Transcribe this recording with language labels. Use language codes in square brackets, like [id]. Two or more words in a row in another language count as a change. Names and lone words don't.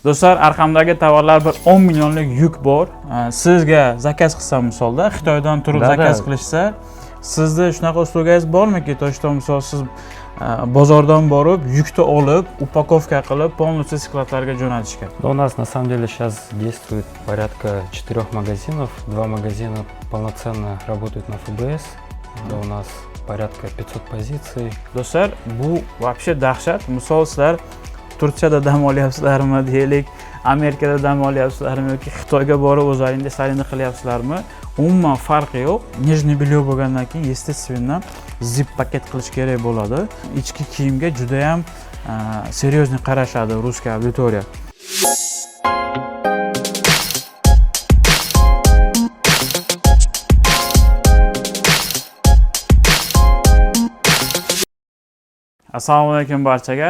[uz] Do'stlar, arqamdagi tovarlar bir 10 millionlik yuk bor. Sizga zakaz qilsam misolda, Xitoydan turib zakaz qilishsa, sizda shunaqa uslubangiz bormiki? Toshda misol siz bozordan borib, yukni olib, upakovka qilib, полностью skladlarga jo'natishga. [ru] У нас на самом деле сейчас действует порядка 4 магазинов. 2 магазина полноценно работают на ФБС. У нас порядка 500 позиций. [uz] Do'stlar, bu вообще dahshat. Misol sizlar Turkiyada dam olyapsizlarmi deylik, Amerikada dam olyapsizlarmi yoki Xitoyga borib o'zlaringiz istaganda qilyapsizlarmi? Umuman farqi yo'q. [ru] нижнее бельё [uz] bo'lgandan keyin, естественно, zip paket qilish kerak bo'ladi. Ichki kiyimga juda ham серьезно qarashadi russkiy auditoriya. Assalomu alaykum barchaga.